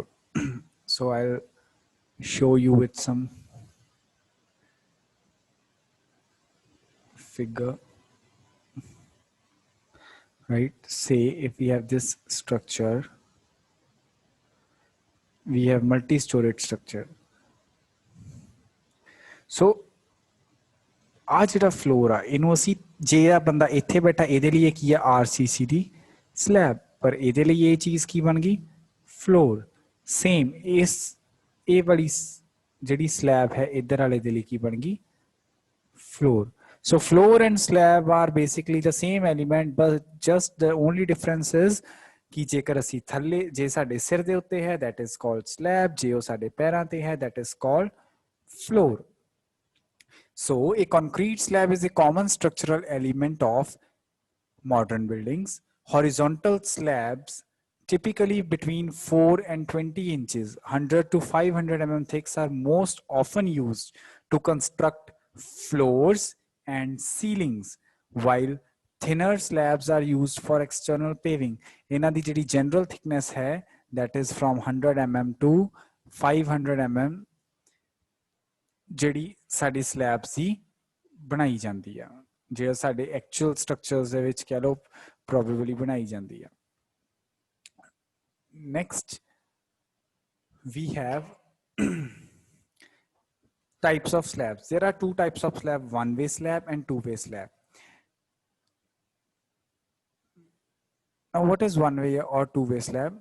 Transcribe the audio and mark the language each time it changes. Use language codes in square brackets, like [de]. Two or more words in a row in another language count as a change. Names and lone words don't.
[en] So I'll show you with some figure, right? Say if we have this structure, we have multi-storied structure. [pa] So ਆ ਜਿਹੜਾ ਫਲੋਰ ਆ ਇਹਨੂੰ ਅਸੀਂ ਜਿਹੜਾ ਬੰਦਾ ਇੱਥੇ ਬੈਠਾ ਇਹਦੇ ਲਈ ਕੀ ਆ RCC ਦੀ ਸਲੈਬ, ਪਰ ਇਹਦੇ ਲਈ ਇਹ ਚੀਜ਼ ਕੀ ਬਣ ਗਈ ਫਲੋਰ। ਸੇਮ ਇਹ ਵਾਲੀ ਜਿਹੜੀ ਸਲੈਬ ਹੈ ਇੱਧਰ ਵਾਲੇ ਦੇ ਲਈ ਕੀ ਬਣ ਗਈ floor. [en] So floor and slab are basically the same element, but just the only difference is [pa] ਕਿ ਜੇਕਰ ਅਸੀਂ ਥੱਲੇ ਜੇ ਸਾਡੇ ਸਿਰ ਦੇ ਉੱਤੇ ਹੈ [en] that is called slab, [pa] ਜੇ ਉਹ ਸਾਡੇ ਪੈਰਾਂ ਤੇ ਹੈ [en] that is called floor. So a concrete slab is a common structural element of modern buildings. Horizontal slabs typically between 4 and 20 inches, 100 to 500 mm thick, are most often used to construct floors and ceilings, while thinner slabs are used for external paving. [pa] ਇਹਨਾਂ ਦੀ ਜਿਹੜੀ [en] general thickness [pa] है [en] that is from 100 mm to 500 mm [pa] ਜਿਹੜੀ ਸਾਡੀ ਸਲੈਬਸ ਦੀ ਬਣਾਈ ਜਾਂਦੀ ਆ, ਜਿਹੜਾ ਸਾਡੇ [en] actual structures [pa] ਦੇ ਵਿੱਚ ਕਹਿ ਲਓ ਪ੍ਰੋਬੇਬਲੀ ਬਣਾਈ ਜਾਂਦੀ ਆ। [en] Next we have types of slabs. There are two types of slab, one-way slab and two-way slab. Now what is one-way or two-way slab?